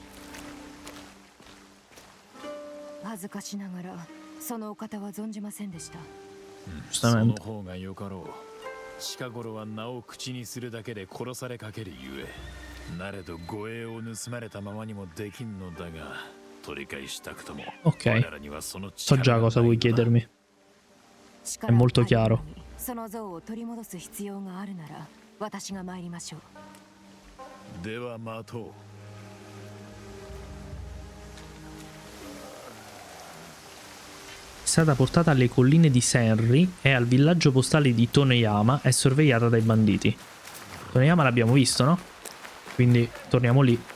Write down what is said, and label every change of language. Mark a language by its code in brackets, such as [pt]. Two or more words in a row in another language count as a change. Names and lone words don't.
[ja] 恥ずかしながらそのお方は存じませんでした。その方がよかろう。近頃は名を口にするだけで殺されかけるゆえ、なれど護衛を盗まれたままにもできんのだが、取り返したくとも。 [it] Ok, so già cosa vuoi chiedermi. È molto chiaro. [ja] その像を取り戻す必要があるなら私が参りましょう。では待とう。 [it] È stata portata alle colline di Senri e al villaggio postale di Toneyama è sorvegliata dai banditi. Toneyama l'abbiamo visto, no? Quindi torniamo lì.